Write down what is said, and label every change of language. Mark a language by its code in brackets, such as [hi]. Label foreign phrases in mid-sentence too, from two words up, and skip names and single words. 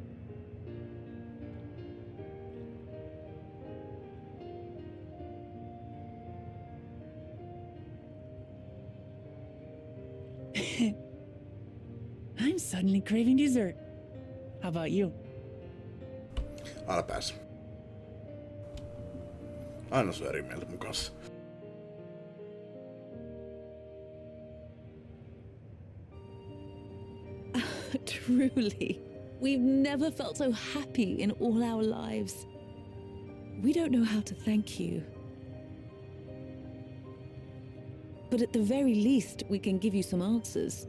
[en] I'm suddenly craving dessert. How about you? [fi] Aina pääs. Aina se on eri mieltä mun kanssa. [en] Truly, we've never felt so happy in all our lives. We don't know how to thank you. But at the very least, we can give you some answers.